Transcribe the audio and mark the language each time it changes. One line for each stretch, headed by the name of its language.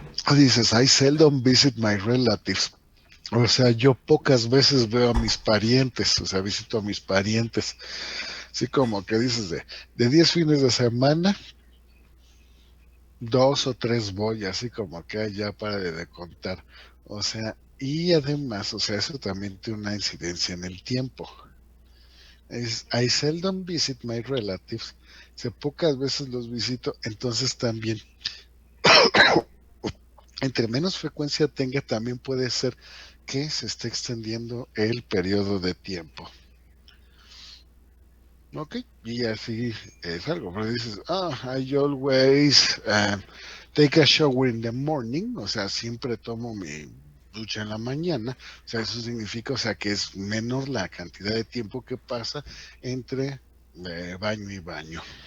Spanish: O dices,
English: I seldom visit my relatives.
Spanish: O sea, yo pocas veces veo a mis parientes, o sea, visito a mis parientes. Así como que dices, de 10 fines de semana, 2 o 3 voy, así como que ya para de contar. O sea, y además, o sea, eso también tiene una incidencia en el tiempo.
English: I seldom visit my relatives.
Spanish: O sea, pocas veces los visito, entonces también, entre menos frecuencia tenga, también puede ser que se esté extendiendo el periodo de tiempo. Ok, y así es algo, pero dices,
English: I always take a shower in the morning,
Spanish: o sea, siempre tomo mi ducha en la mañana, o sea, eso significa, o sea, que es menor la cantidad de tiempo que pasa entre baño y baño.